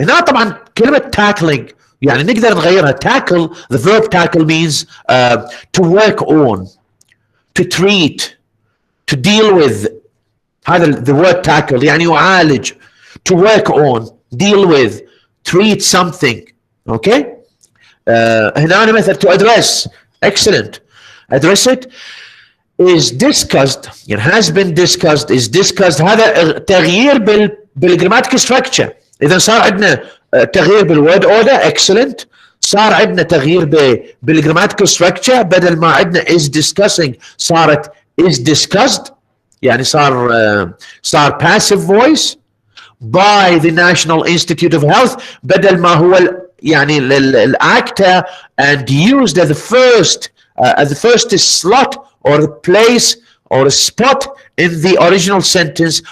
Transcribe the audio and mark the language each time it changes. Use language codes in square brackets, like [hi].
[ar] هنا طبعا كلمة tackling يعني نقدر نغيرها. [en] Tackle, the verb tackle means to work on, to treat, to deal with. [ar] هذا the word tackle يعني يعالج. [en] To work on, deal with, treat something. Okay. [ar] هنا مثلا to address. [en] Excellent. Address it is discussed، يعني has been discussed، is discussed. [ar] هذا تغيير بالgrammatical structure. إذا صار عندنا تغيير بالword order. [en] Excellent. [ar] صار عندنا تغيير بالgrammatical structure، بدل ما عندنا is discussing صارت is discussed، يعني صار passive voice by the National Institute of Health، بدل ما هو يعني ال actor and used as the first slot or place or spot in the original sentence.